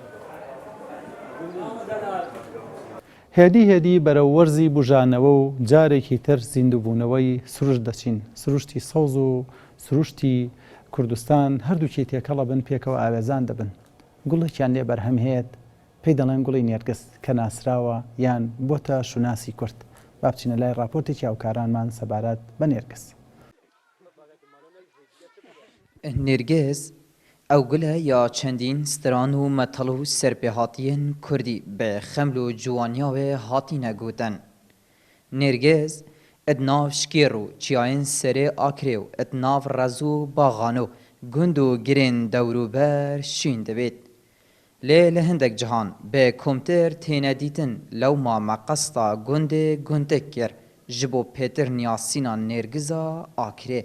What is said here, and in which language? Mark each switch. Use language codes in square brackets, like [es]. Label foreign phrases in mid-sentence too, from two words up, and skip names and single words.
[ckb] هێدی بەرەو وەرزی بژانەوە و جارێکی تر زیندووبوونەوەی سروش دەچین سروشتی سەوز و سروشتی کوردستان هەردووکی تێکەڵە بن پێکەوە ئاوێزان دەبن گوڵێکیان لێ بەرهەم هەیەت پێی دەڵێن گوڵی نێرگس کە ناسراوە یان بۆتە شوناسی کورد با بچینە لای راپۆرتێکی ئەوکارانمان سەبارەت بە نێرگس. [ku] نێرگێز ئەو گولە یا چەندین ستران و مەتەڵ و سەرپێهاتیên کوردی بە خەمل و جوانیاوێ هاتینە گوتن. نێرگێز اد ناو شکێر و چیایên serê Akirê û ed nav rez û baxan û gund û girên dewrûber şîn dibêt. Lê li hindek cihan bê komtêr têne dîtin lewma me qesta gundê guntek kir ji bo pêtirniya sîna nêrgiza Akirê.